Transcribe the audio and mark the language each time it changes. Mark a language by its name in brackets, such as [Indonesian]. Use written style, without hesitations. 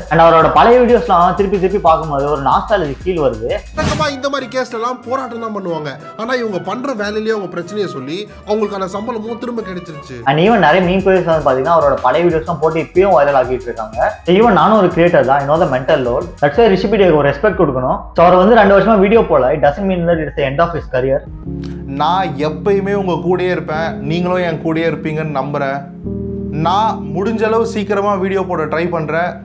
[Tamil] And அவரோட பழைய வீடியோஸ்லாம் திருப்பி பார்க்கும்போது ஒரு நாஸ்டாலஜிக் ஃபீல் வருது. இந்த மாதிரி கேஸ்லாம் போராட்டம் தான் பண்ணுவாங்க. ஆனா இவங்க பண்ற வேலையிலேயே அவங்க பிரச்சனையை சொல்லி அவங்களுக்கான சம்பளமும் திரும்ப கிடைச்சிருச்சு. அண்ட் ஈவன் நிறைய மீம் பேஜஸ் வந்து பாத்தீங்கன்னா அவரோட பழைய வீடியோஸ்லாம் போட்டு இப்பயும் வைரல் ஆகிட்டு இருக்காங்க. ஈவன் நானும் ஒரு கிரியேட்டர் தான், இன்னொரு மென்டல் லோட். தட்ஸ் வை ரிஷிபீடியாக்கு ஒரு ரெஸ்பெக்ட் கொடுக்கணும். ஸோ அவர் வந்து 2 வருஷமா வீடியோ போல [English] doesn't mean that it's the end of his career. [Tamil] நான் எப்பயுமே உங்க கூடயே இருப்பேன், நீங்களும் என் கூடயே இருப்பீங்கன்னு நம்புறேன். நான் முடிஞ்ச அளவு சீக்கிரமா வீடியோ போட ட்ரை பண்றேன்.